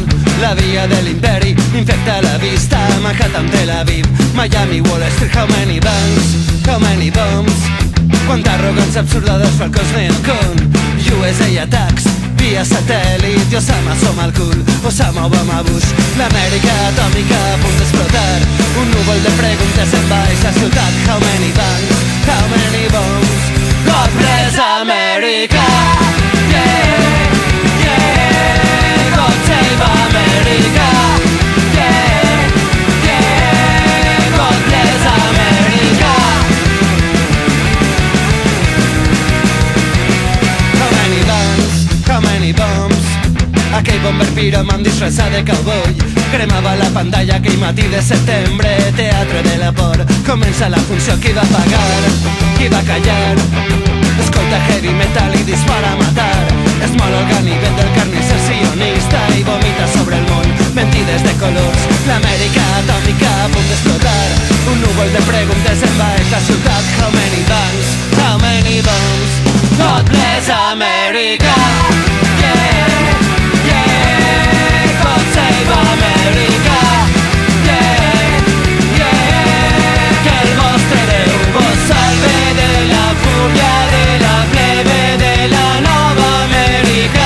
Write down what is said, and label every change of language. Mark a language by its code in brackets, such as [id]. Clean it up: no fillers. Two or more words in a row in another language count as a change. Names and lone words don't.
[ca] La via de l'imperi infecta la vista. [en] Manhattan, Tel Aviv, Miami, Wall Street. How many banks, how many bombs. [ca] Quanta arrogància absurda dels falcons Neocon. [en] USA attacks [ca] via satèl·lit. I Osama som al cul, Osama, Obama, Bush. L'Amèrica atòmica a punt d'explotar. Un núvol de preguntes envaeix la ciutat. [en] How many banks, how many bombs. God bless America. Yeah, yeah, God save America. Yeah, yeah, God bless America. How many bands, how many bombs. [ca] Aquell bomber piròman disfressat de cowboy cremava la pantalla aquell matí de setembre. Teatre de la por, comença la funció. Qui va pagar, qui va callar. Escolta [en] heavy metal [ca] i dispara a matar. Es mol el ganivet del carnisser sionista i vomita sobre el món mentides de colors. L'Amèrica atòmica a punt d'explotar. Un núvol de preguntes envaeix la ciutat. [en] How many banks, how many bombs. God bless America. Yeah, yeah, God save America. Yeah, yeah, [ca] que el vostre Déu vos salve de la fúria de la plebe de la nova Amèrica.